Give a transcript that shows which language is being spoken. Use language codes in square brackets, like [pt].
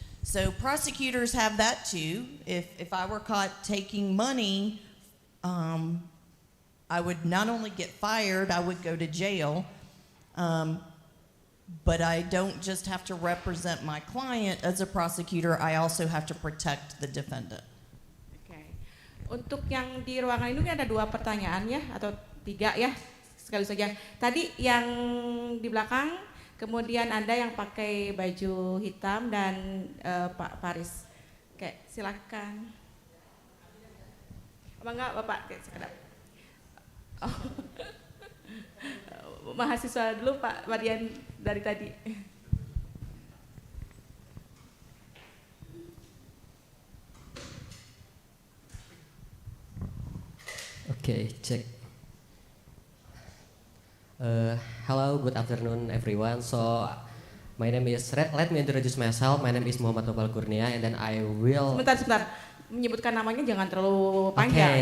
[en] So prosecutors have that too. If I were caught taking money, I would not only get fired, I would go to jail. But I don't just have to represent my client as a prosecutor, I also have to protect the defendant. Okay. [id] Untuk yang di ruangan ini ada 2 pertanyaan ya, atau 3 ya. Sekali saja. Tadi yang di belakang, kemudian Anda yang pakai baju hitam dan Pak Faris. Oke, silakan. Apa enggak Bapak? Oke, sekedap. Oh. Mahasiswa dulu Pak Mardian dari tadi. [en] Okay, check. Hello, good afternoon, everyone. So, my name is Let me introduce myself. My name is Muhammad Nopal Kurnia, and then I will. [id] Sebentar. Menyebutkan namanya jangan terlalu panjang,